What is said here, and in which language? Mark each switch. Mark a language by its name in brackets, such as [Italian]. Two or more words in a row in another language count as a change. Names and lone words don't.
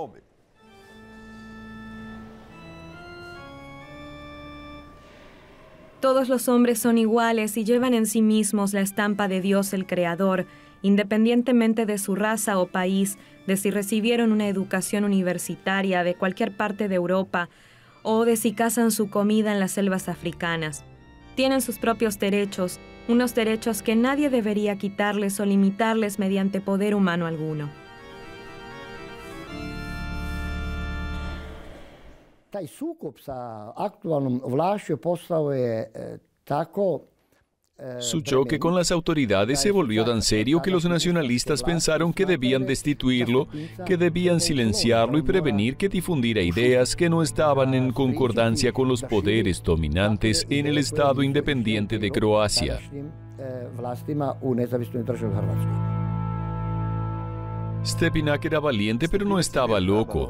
[Spanish] Todos los hombres son iguales y llevan en sí mismos la estampa de Dios el Creador, independientemente de su raza o país, de si recibieron una educación universitaria de cualquier parte de Europa o de si cazan su comida en las selvas africanas. Tienen sus propios derechos, unos derechos que nadie debería quitarles o limitarles mediante poder humano alguno. [Croatian] Taj sukob sa aktualnom vlašću postao je tako. [Spanish] Su choque con las autoridades se volvió tan serio que los nacionalistas pensaron que debían destituirlo, que debían silenciarlo y prevenir que difundiera ideas que no estaban en concordancia con los poderes dominantes en el Estado independiente de Croacia. Stepinac era valiente, pero no estaba loco.